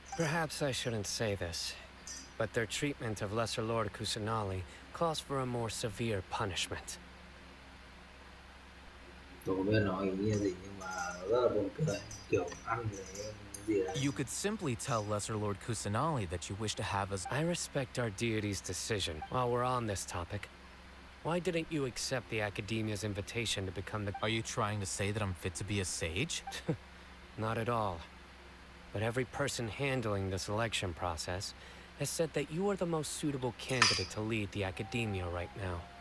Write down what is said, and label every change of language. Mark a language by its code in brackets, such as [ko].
[en] Perhaps I shouldn't say this, but their treatment of Lesser Lord Kusanali calls for a more severe punishment. [vi] Tôi không biết nói ý nghĩa gì nhưng mà nó rất là buồn cười, kiểu ăn cái gì đấy. [en] You could simply tell Lesser Lord Kusanali that you wish to have us. I respect our deity's decision. While we're on this topic, why didn't you accept the Academia's invitation to become the... Are you trying to say that I'm fit to be a sage? Not at all. But every person handling the selection process has said that you are the most suitable candidate to lead the Academia right now.